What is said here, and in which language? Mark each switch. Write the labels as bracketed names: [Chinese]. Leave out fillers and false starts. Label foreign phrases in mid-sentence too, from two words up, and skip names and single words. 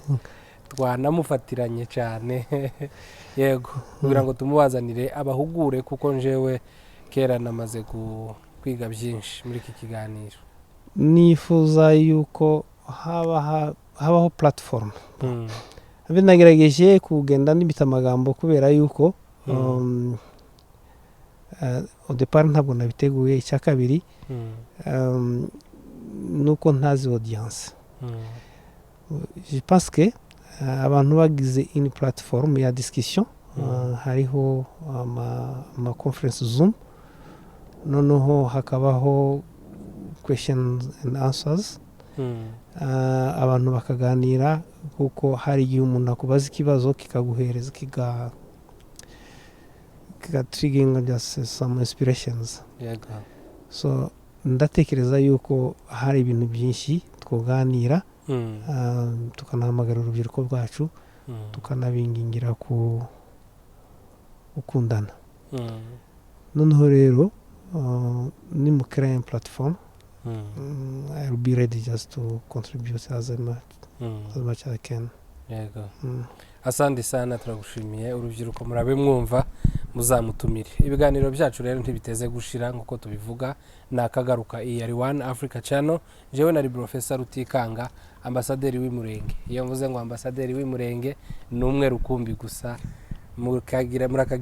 [Kinyarwanda] Twanamufatiranye cyane. Yego kugira ngo tumubazanire abahugure kuko njewe kera namaze kwiga byinshi muri iki kiganiro. Nifuza yuko habaho platform. Nagerageje kugenda nibita amagambo kubera yuko [French] au départ [Kinyarwanda] ntabwo nabiteguye. Icya kabiri nuko ntazi audience. [French] Je pense que [Kinyarwanda] abantu bagize [French] une plateforme [Kinyarwanda] ya discussion, hariho ama conference Zoom, noneho hakabaho [English] questions and answers, [Kinyarwanda] abantu bakaganira kuko hari igihe umuntu akubaza ikibazo kikaguhereza [English] triggering just some inspirations. [Kinyarwanda] So ndatekereza yuko hari ibintu byinshi twoganira, tukanahamagara urubyiruko rwacu, tukanabingingira gukundana. Noneho rero nimukira [French] une platform, [English] I will be ready just to contribute as much as I can. [Kinyarwanda] Yego. [Swahili] Asante sana [Kinyarwanda] turagushimiye. Urubyiruko murabe mwumva muzamutumire. Ibiganiro byacu rero ntibiteze gushira nkuko tubivuga, nakagaruka iyi ari One Africa Channel. Jewe nari Professor Rutikanga, ambasaderi w'Imulenge. Iyo mvuze ngo ambasaderi w'Imulenge numwe rukumbi gusa, murakagira Imana.